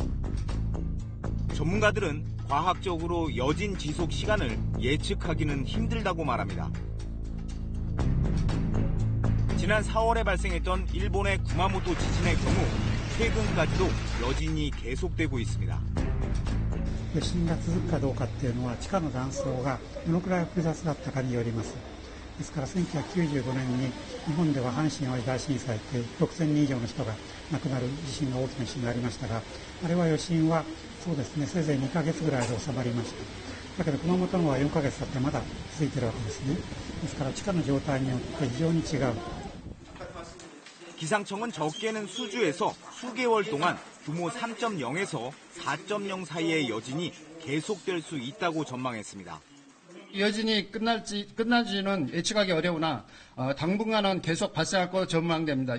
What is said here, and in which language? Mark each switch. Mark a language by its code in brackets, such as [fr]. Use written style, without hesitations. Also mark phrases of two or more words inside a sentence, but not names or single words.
[ko] 전문가들은 과학적으로 여진 지속 시간을 예측하기는 힘들다고 말합니다. 지난 4월에 발생했던 일본의 구마모토 지진의 경우 최근까지도 여진이 계속되고 있습니다. [ja] 余震が続くかどうかっていうのは地下の断層がどのくらい複雑だったかによります。ですから1995年に日本では阪神・淡路大震災って6000人以上の人が亡くなる地震が大きな地震がありましたが、あれは余震はそうですね、せいぜい2ヶ月ぐらいで収まりました。だけど熊本のは4ヶ月経ってまだ続いてるわけですね。ですから地下の状態によって非常に違う。 [ko] 기상청은 적게는 수주에서 수개월 동안 규모 3.0에서 4.0 사이의 여진이 계속될 수 있다고 전망했습니다. 여진이 끝날지는 예측하기 어려우나 당분간은 계속 발생할 것으로 전망됩니다.